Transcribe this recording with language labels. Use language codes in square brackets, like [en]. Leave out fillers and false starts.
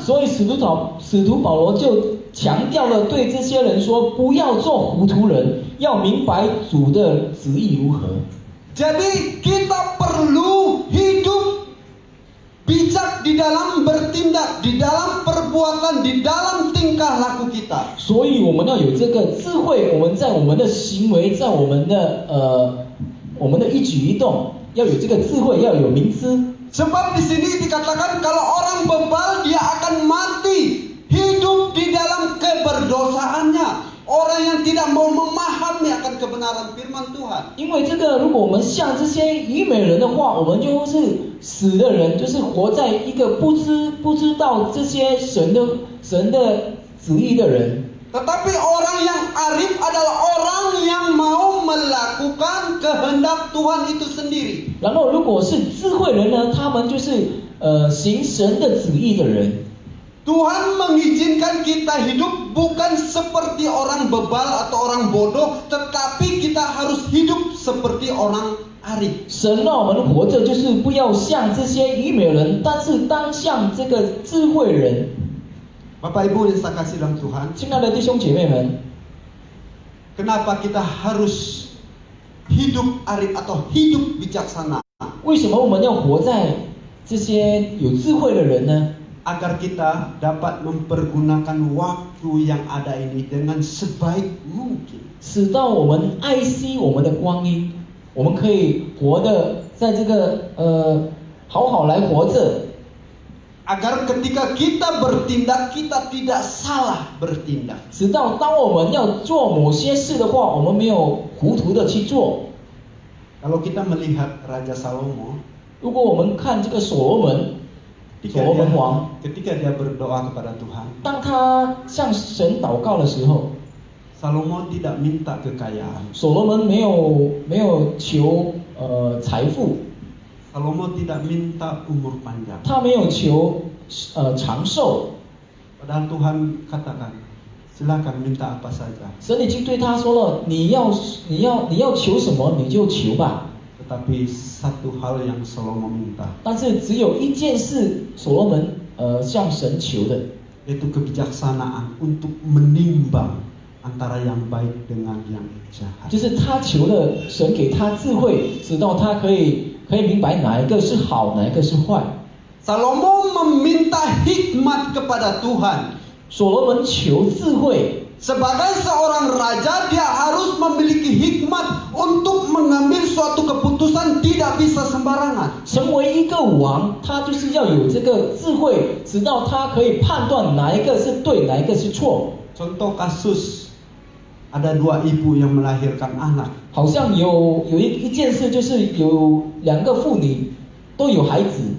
[zh] 所以使徒保罗就强调了对这些人说，不要做糊涂人，要明白主的旨意如何。 [id] Jadi kita perlu hidup bijak di dalam bertindak, di dalam perbuatan, di dalam tingkah laku kita. [zh] 所以我们要有这个智慧，我们在我们的行为，在我们的一举一动，要有这个智慧，要有明知。 [id] Sebab di sini dikatakan kalau orang bebal dia akan mati hidup di dalam keberdosaannya. Orang yang tidak mau memahami akan kebenaran firman Tuhan. [zh] 因为这个，如果我们像这些愚美人的话，我们就是死的人，就是活在一个不知道这些神的旨意的人。 [id] Tetapi orang yang arif adalah orang yang mau melakukan kehendak Tuhan itu sendiri. [zh] 然后，如果是智慧人呢，他们就是行神的旨意的人。 [id] Tuhan mengizinkan kita hidup bukan seperti orang bebal atau orang bodoh, tetapi kita harus hidup seperti orang arif. [zh] 神让我们活着，就是不要像这些愚美人，但是当像这个智慧人。 [id] Bapak Ibu yang saya kasih dalam Tuhan, [zh] 亲爱的弟兄姐妹们， [id] kenapa kita harus hidup arif atau hidup bijaksana? [zh] 为什么我们要活在这些有智慧的人呢？ [id] Agar kita dapat mempergunakan waktu yang ada ini dengan sebaik mungkin. [zh] 使到我们爱惜我们的光阴，我们可以活的在这个好好来活着。 [id] Agar ketika kita bertindak, kita tidak salah bertindak. [zh] 直到当我们要做某些事的话，我们没有糊涂的去做。 [id] Kalau kita melihat Raja Salomo, [zh] 如果我们看这个所罗门王， [id] ketika dia berdoa kepada Tuhan, [zh] 当他向神祷告的时候， [id] Salomo tidak minta kekayaan. [zh] 所罗门没有求财富， [id] Salomo tidak minta umur panjang. [zh] 他没有求长寿。 [id] Padahal Tuhan katakan, silakan minta apa saja. [zh] 神已经对他说了，你要求什么你就求吧。 [id] Tetapi satu hal yang Salomo minta, [zh] 但是只有一件事，所罗门向神求的， [id] yaitu kebijaksanaan untuk menimbang antara yang baik dengan yang jahat. [zh] 就是他求了神给他智慧，直到他可以明白哪一个是好，哪一个是坏。 [id] Salomo meminta hikmat kepada Tuhan. [zh] 所罗门求智慧。 [id] Sebagai seorang raja, dia harus memiliki hikmat untuk mengambil suatu keputusan, tidak bisa sembarangan. [zh] 成为一个王，他就是要有这个智慧，直到他可以判断哪一个是对，哪一个是错。 [id] Contoh kasus, ada 2 ibu yang melahirkan anak. [zh] 好像有一件事，就是有2个妇女都有孩子，